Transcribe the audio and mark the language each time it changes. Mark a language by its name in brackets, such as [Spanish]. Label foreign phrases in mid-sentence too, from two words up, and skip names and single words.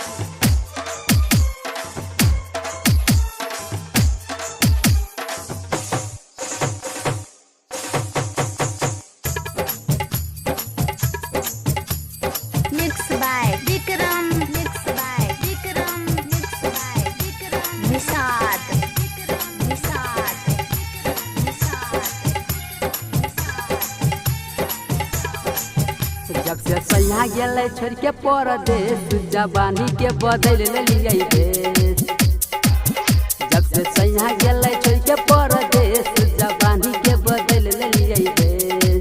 [English] Mixed by Vikram, mixed by Vikram, mixed by Vikram. Nishad, Nishad, Nishad. [Bhojpuri] जब से सैया गेले छोड़ के परदेश जवानी के बदल लिये देश। जब से सैया गेले छोड़ के परदेश जवानी के बदल लिये देश।